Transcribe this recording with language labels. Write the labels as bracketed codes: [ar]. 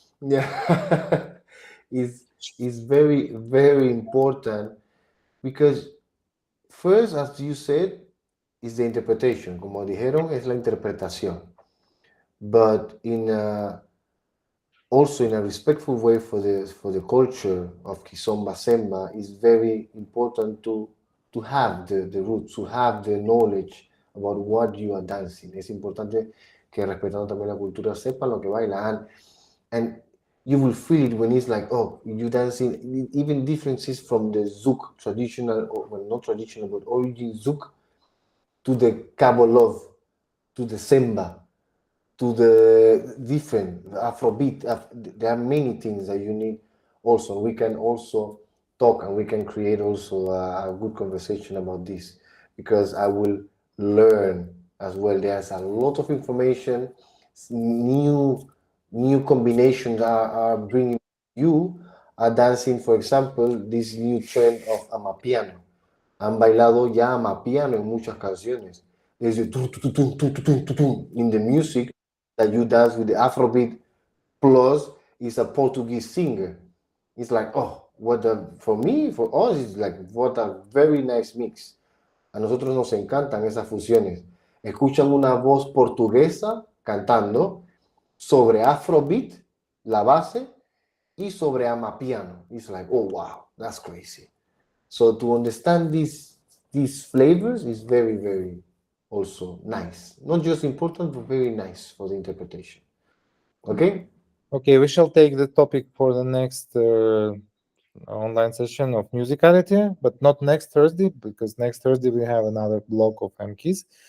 [en] Yeah. It's very, very important because first, as you said, is the interpretation. [es] Como dijeron, es la interpretación. [en] But also in a respectful way for the culture of Kizomba Semba, is very important to have the roots, to have the knowledge about what you are dancing. [es] Es importante que respetando también la cultura sepan lo que bailan. [en] And you will feel it when it's like, oh, you dancing, even differences from the Zouk traditional, or well, not traditional, but origin Zouk to the Cabo Love, to the Semba, to the different Afrobeat. There are many things that you need also. We can also talk and we can create also a good conversation about this because I will learn as well. There's a lot of information, new combinations are bringing you are dancing, for example, this new trend of amapiano. [es] Han bailado ya amapiano en muchas canciones. [en] There's a in the music that you dance with the Afrobeat plus is a Portuguese singer. It's like, oh, for us, it's like, what a very nice mix. [es] A nosotros nos encantan esas fusiones. Escuchan una voz portuguesa cantando sobre Afrobeat, la base, y sobre amapiano. [en] It's like, oh, wow, that's crazy. So to understand these flavors is very, very also nice. Not just important, but very nice for the interpretation. Okay? Okay, we shall take the topic for the next online session of musicality, but not next Thursday, because next Thursday we have another block of Mkiz.